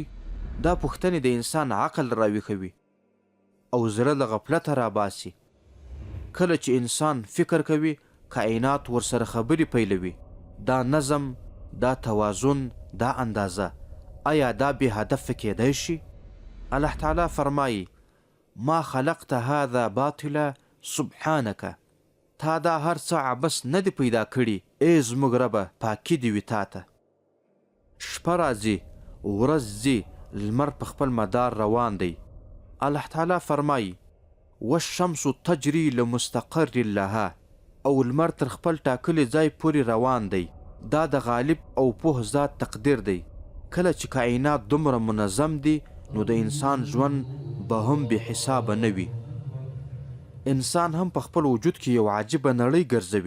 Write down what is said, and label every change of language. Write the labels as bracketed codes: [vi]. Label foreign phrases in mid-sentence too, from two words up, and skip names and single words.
[ps] دا پوښتنې د انسان عقل راویښوي او زړه له غفلته راباسي. کله چې انسان فکر کوي، کائنات ورسره خبرې پیلوي. دا نظم، دا توازن، دا اندازه، آیا دا بې هدفه کیدی شي؟ الله تعالی فرمایي: [ar] ما خلقت هذا باطلا سبحانک. [ps] تا دا هر څه عبث نه دی پیدا کړي، ای زموږ ربه پاکي دې وي تا ته. شپه راځي، ورځ ځي، لمر په خپل مدار روان دی. الله تعالی فرمایي: [ar] والشمس تجري لمستقر لها. [ps] او لمر تر خپل ټاکلي ځای پورې روان دی. دا د غالب او پوه ذات تقدیر دی. کله چې کائنات دومره منظم دي نو د انسان ژوند به هم بې حسابه نه وي. انسان هم په خپل وجود کې یو عجیبه نړۍ ګرځوي.